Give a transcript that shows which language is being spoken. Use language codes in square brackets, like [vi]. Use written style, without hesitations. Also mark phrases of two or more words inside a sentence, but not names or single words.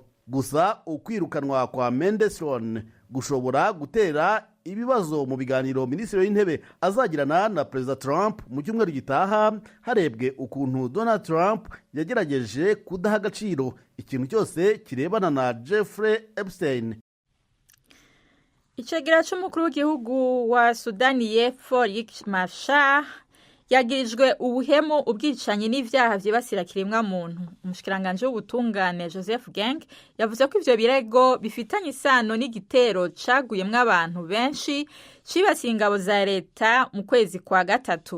[rw] Gusa ukwirukanwa kwa Mandelson gushobora gutera ibibazo mu biganiro minisitiri w'intebe azagirana na Perezida Trump mu cyumweru gitaha, harebwe ukuntu Donald Trump yagerageje kudaha agaciro ikintu cyose kirebana na Jeffrey Epstein. [rn] Icegera c'umukuru w'igihugu wa Sudani y'Epfo Riek Machar yagirijwe ubuhemu, ubwicanyi n'ivyaha vyibasira kiremwa muntu. Umushikiranganje w'ubutungane Joseph Gang yavuze ko ivyo birego bifitanye isano n'igitero caguyemwo abantu benshi cibasiye ingabo za leta mu kwezi kwa gatatu.